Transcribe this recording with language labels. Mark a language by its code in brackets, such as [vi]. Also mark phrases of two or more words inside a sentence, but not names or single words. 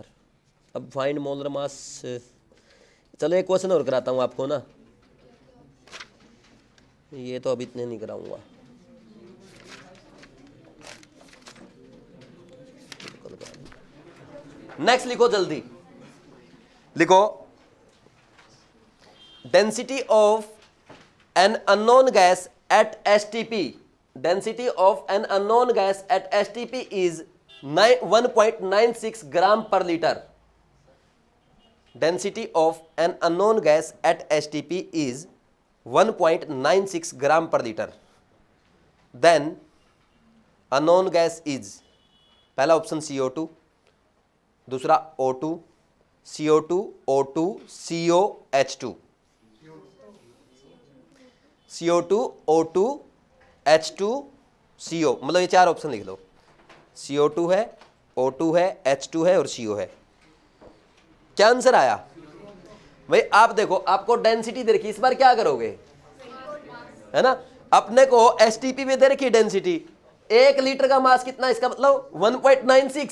[hi] अब [en] find molar mass, [hi] चलो एक क्वेश्चन और कराता हूँ आपको ना, ये तो अब इतने नहीं कराऊंगा। नेक्स्ट लिखो जल्दी, लिखो [en] density of an unknown gas at STP, density of an unknown gas at STP is 1.96 gram per liter. Density of an unknown gas at STP is 1.96 gram per liter. Then unknown gas is, [hi] पहला ऑप्शन CO2, दूसरा O2, CO2, O2, CO, H2, CO2, O2, H2, CO, मतलब ये 4 ऑप्शन लिख लो। CO2 है, O2 है, H2 है और CO है। क्या आंसर आया भाई? आप देखो, आपको डेंसिटी दे रखी, इस बार क्या करोगे, है ना? अपने को STP में दे रखी डेंसिटी, 1 लीटर का मास कितना, इसका मतलब 1.96।